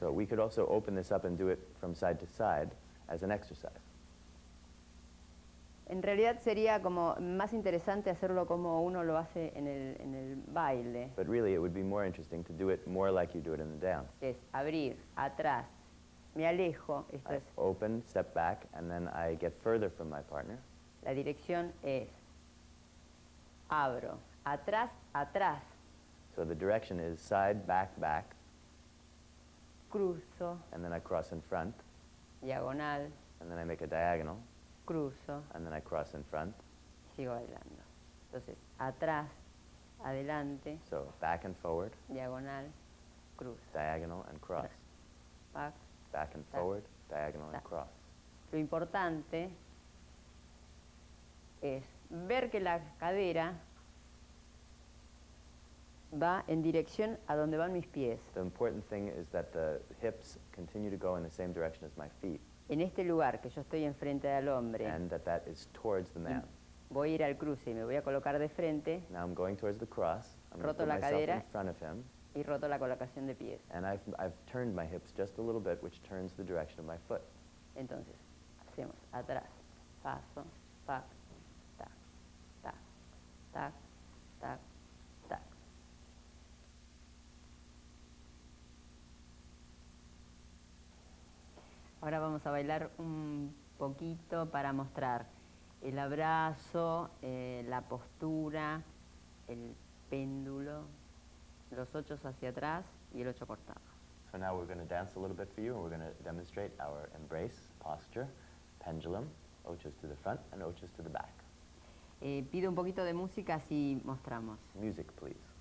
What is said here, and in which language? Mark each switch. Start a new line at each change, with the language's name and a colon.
English: So we could also open this up and do it from side to side as an exercise.
Spanish: En realidad sería como más interesante hacerlo como uno lo hace en el baile.
English: But really, it would be more interesting to do it more like you do it in the dance.
Spanish: Es abrir, atrás, me alejo, esto
English: I
Spanish: es,
English: open, step back, and then I get further from my partner.
Spanish: la dirección es abro, atrás, atrás,
English: So the direction is side, back, back,
Spanish: cruzo,
English: and then I cross in front,
Spanish: diagonal,
English: and then I make a diagonal,
Spanish: cruzo,
English: and then I cross in front.
Spanish: sigo bailando. Entonces, atrás, adelante,
English: So back and forward,
Spanish: diagonal, cruzo,
English: diagonal and cross. back. Back and Tac. forward, diagonal and Tac. cross.
Spanish: Lo importante es ver que la cadera va en dirección a donde van mis pies.
English: The important thing is that the hips continue to go in the same direction as my feet,
Spanish: En este lugar que yo estoy enfrente del hombre,
English: and that is towards the man.
Spanish: voy a ir al cruce y me voy a colocar de frente
English: Now I'm going towards the cross. I'm going to put
Spanish: la
English: myself
Spanish: cadera.
English: in front of him,
Spanish: y roto la colocación de pies.
English: and I've turned my hips just a little bit, which turns the direction of my foot.
Spanish: Entonces, hacemos atrás, paso, tac, tac, tac, tac, tac, tac. Ahora vamos a bailar un poquito para mostrar el abrazo, la postura, el péndulo, los 8 hacia atrás y el 8 cortado.
English: So now we're going to dance a little bit for you, and we're going to demonstrate our embrace, posture, pendulum, ochos to the front and ochos to the back.
Spanish: Pido un poquito de música así mostramos.
English: Music, please.